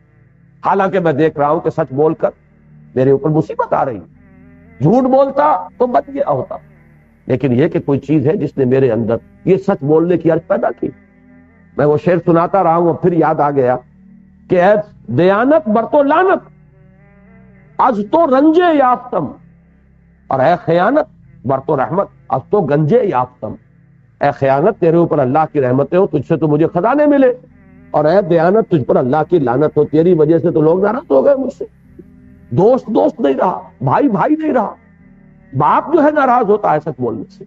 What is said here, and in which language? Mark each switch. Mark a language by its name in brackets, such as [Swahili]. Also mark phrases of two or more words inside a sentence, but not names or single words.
[Urdu] حالانکہ میں دیکھ رہا ہوں کہ سچ بول کر میرے اوپر مصیبت آ رہی ہے، جھوٹ بولتا تو بچ گیا ہوتا. لیکن یہ کہ کوئی چیز ہے جس نے میرے اندر یہ سچ بولنے کی عرض پیدا کی. میں وہ شعر سناتا رہا ہوں، اب پھر یاد آ گیا کہ [Persian] اے دیانت برتو لعنت از تو رنجے یافتم، اور اے خیانت برتو رحمت از تو گنجے یافتم. [Urdu] اے خیانت تیرے اوپر اللہ کی رحمتیں ہو، تجھ سے تو مجھے خزانے ملے، اور اے دیانت تجھ پر اللہ کی لعنت ہو، تیری وجہ سے تو لوگ ناراض ہو گئے مجھ سے. دوست نہیں رہا، بھائی نہیں رہا، باپ جو ہے ناراض ہوتا ہے سچ بولنے سے.